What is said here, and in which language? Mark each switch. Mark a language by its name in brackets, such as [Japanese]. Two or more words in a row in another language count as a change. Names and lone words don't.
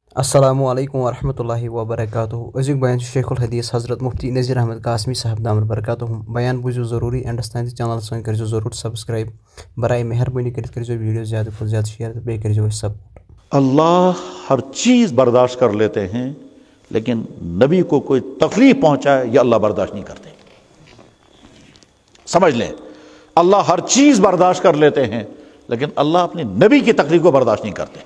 [Arabic] السلام علیکم ورحمۃ اللہ وبرکاتہ [Kashmiri] ازیک بیان شیخ الحدیث حضرت مفتی نذیر احمد قاسمی صاحب دامت برکاتہ بیان بوزیو ضروری اینڈس تام چینل سن کرزو ضرور سبسکرائب [Urdu] برائے مہربانی [Kashmiri] کرت کرزو ویڈیو زیادہ کھت زیادہ شیئر بے کرزو سپورٹ۔ [Urdu] اللہ ہر چیز برداشت کر لیتے ہیں لیکن نبی کو کوئی تکلیف پہنچائے یہ اللہ برداشت نہیں کرتے۔ سمجھ لیں، اللہ ہر چیز برداشت کر لیتے ہیں لیکن اللہ اپنے نبی کی تکلیف کو برداشت نہیں کرتے۔